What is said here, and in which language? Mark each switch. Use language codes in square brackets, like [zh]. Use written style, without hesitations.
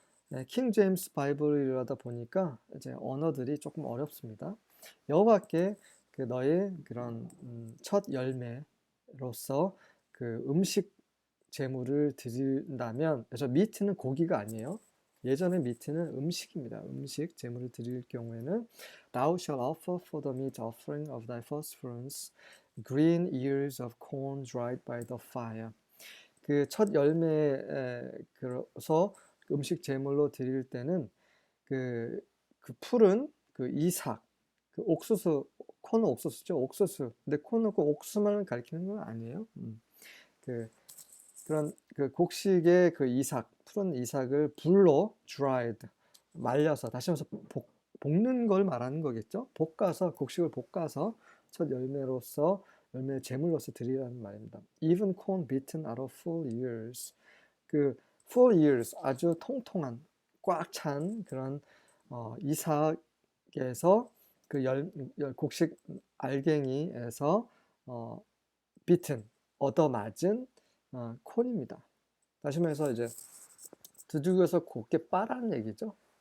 [ko] 네, 킹 제임스 바이블이라다 보니까 이제 언어들이 조금 어렵습니다. 여호와께 그 너의 그런 첫 열매로서 그 음식 제물을 드린다면, 그래서 미트는 고기가 아니에요. 예전에 미트는 음식입니다. 음식 제물을 드릴 경우에는 [en] Thou shalt offer for the meat offering of thy first fruits green ears of corn dried by the fire. [ko] 그 첫 열매에서 음식 제물로 드릴 때는 그 풀은 그 이삭, 그 옥수수, 콘은 옥수수죠. 옥수수. 근데 콘은 그 옥수수만 가리키는 건 아니에요. 그 그런 그 곡식의 그 이삭, 푸른 이삭을 불로 dried, 말려서, 다시 말해서 볶는 걸 말하는 거겠죠. 볶아서, 곡식을 볶아서 첫 열매로서, 열매 제물로서 드리라는 말입니다. [en] Even corn beaten out of full ears. [ko] 그 full ears, 아주 통통한, 꽉 찬 그런 이삭에서 그 곡식 알갱이에서 beaten, 얻어맞은 콘입니다. 다시 말해서 이제 두들겨서 곱게 빠라는 얘기죠.